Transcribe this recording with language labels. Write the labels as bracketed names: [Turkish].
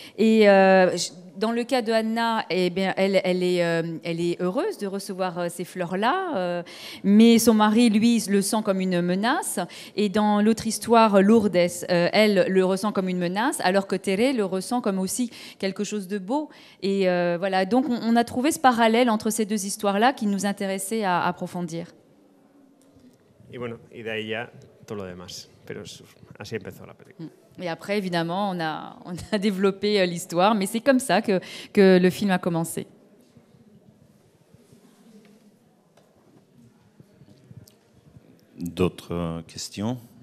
[French] Et dans le cas de Anna, eh bien, elle est heureuse de recevoir ces fleurs-là, mais son mari, lui, le sent comme une menace. Et dans l'autre histoire, Lourdes, elle le ressent comme une menace, alors que Tere le ressent comme aussi quelque chose de beau. Et voilà, donc on a trouvé ce parallèle entre ces deux histoires-là qui nous intéressait à approfondir. [Spanish] Y bueno, y de ahí ya todo lo demás. Pero así empezó la película. [French] Et après, évidemment, on a développé l'histoire, mais c'est comme ça que le film a commencé. D'autres questions?